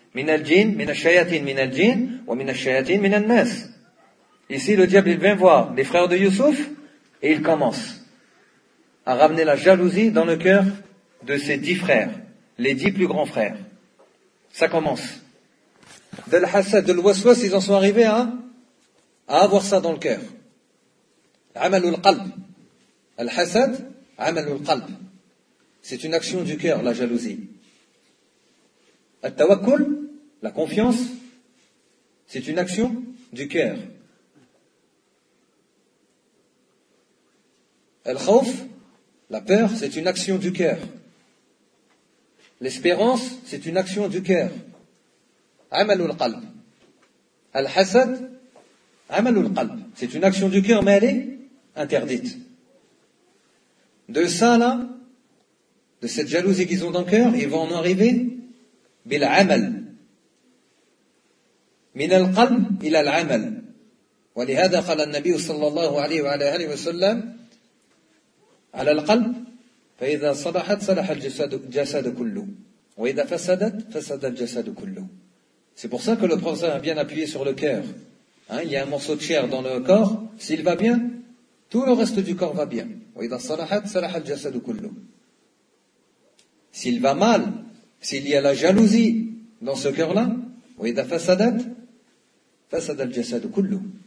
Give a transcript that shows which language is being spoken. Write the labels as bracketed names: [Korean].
[Arabic] من الجن من الشياطين من الجن ومن الشياطين من الناس. [French] Ici le diable il vient voir les frères de Youssouf et il commence à ramener la jalousie dans le cœur de ses 10 frères, les 10 plus grands frères. Ça commence. De l'hasad, de l'waswas, ils en sont arrivés à avoir ça dans le cœur. [Arabic] عمل القلب. الحسد عمل القلب. [French] C'est une action du cœur, la jalousie. Al-tawakkul, la confiance, c'est une action du cœur. Al-khawf, la peur, c'est une action du cœur. L'espérance, c'est une action du cœur. [Arabic] Amalul qalb. [French] Al-hasad, [Arabic] amalul qalb. [French] C'est une action du cœur, mais elle est interdite. De ça là, de cette jalousie qu'ils ont dans le cœur, ils vont en arriver [Arabic] بالعمل من القلب إلى العمل ولهذا قال النبي صلى الله عليه وعلى آله وسلم على القلب فإذا صلحت صلح الجسد كله وإذا فسدت فسد الجسد كله. [French] C'est pour ça que le prophète a bien appuyé sur le cœur. Hein, il y a un morceau de chair dans le corps, s'il va bien, tout le reste du corps va bien. [Arabic] وإذا صلحت صلح الجسد كله. [French] S'il va mal, s'il y a la jalousie dans ce cœur-là, [Arabic] وَإِذَا فَسَدَتْ فَسَدَ الْجَسَدُ كُلُّ.